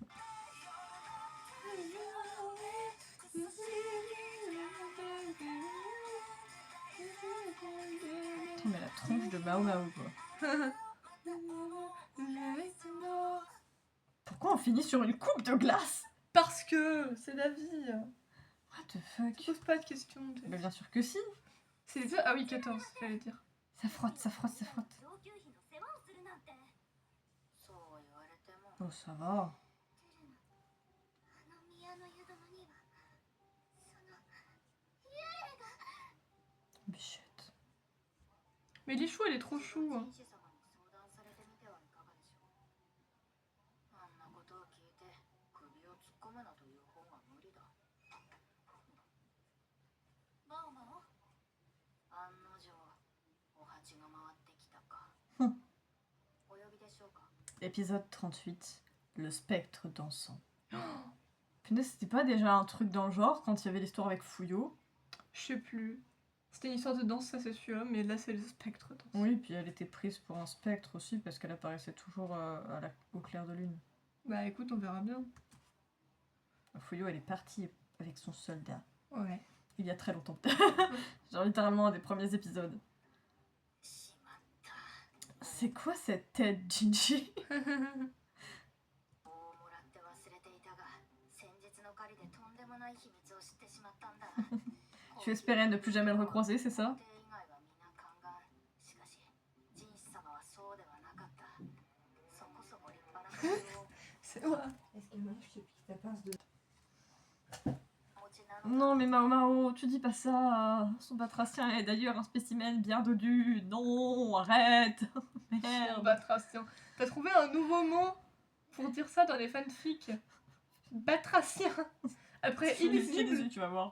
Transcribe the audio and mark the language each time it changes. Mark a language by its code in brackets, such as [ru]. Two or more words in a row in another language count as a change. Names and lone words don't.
[fr] Putain, mais la tronche de Mao Mao, quoi. Pourquoi on finit sur une coupe de glace? Parce que c'est la vie. [en] What the fuck? [fr] Pose pas de questions. Bah, bien sûr que si. C'est les deux. Ah oui, 14, j'allais dire. Ça frotte. Oh, ça va. Bichette. Mais Lichou, elle est trop chou. Hein. [ja] 紳士様に相談されてみてはいかがでしょう。あんなことを聞いて首を突っ込むなという方が無理だ。マオマオ、案の定お鉢が回ってきたか。お呼びでしょうか。 [fr] Épisode 38, le spectre dansant. Punaise, c'était pas déjà un truc dans le genre quand il y avait l'histoire avec Fouillot? Je sais plus. C'était une histoire de danse, ça c'est sûr, mais là c'est le spectre danse. Oui, puis elle était prise pour un spectre aussi parce qu'elle apparaissait toujours au clair de lune. Bah écoute, on verra bien. Fouillot, elle est partie avec son soldat. Ouais. Il y a très longtemps. Genre littéralement un des premiers épisodes. [ja] しまった。 [fr] C'est quoi cette tête, Jinji? [ja] 棒をもらって忘れていたが、先日の狩りでとんでもない秘密を知ってしまったんだ。 [fr] Tu espérais ne plus jamais le recroiser, c'est ça? [ja] 皇帝以外は皆宦官。しかし、紳士様はそうではなかった。そこそこ立派な工夫を [fr] C'est ouais. Est-ce que maintenant je te pique ta pince de... [ja] お持ちなのだ。 [fr] Non mais Mao Mao, tu dis pas ça. Son batracien est d'ailleurs un spécimen bien dodu. Non, arrête. Merde. Batracien. T'as trouvé un nouveau mot pour dire ça dans les fanfics? Batracien. Après Je vais l'utiliser, illisible. tu vas voir.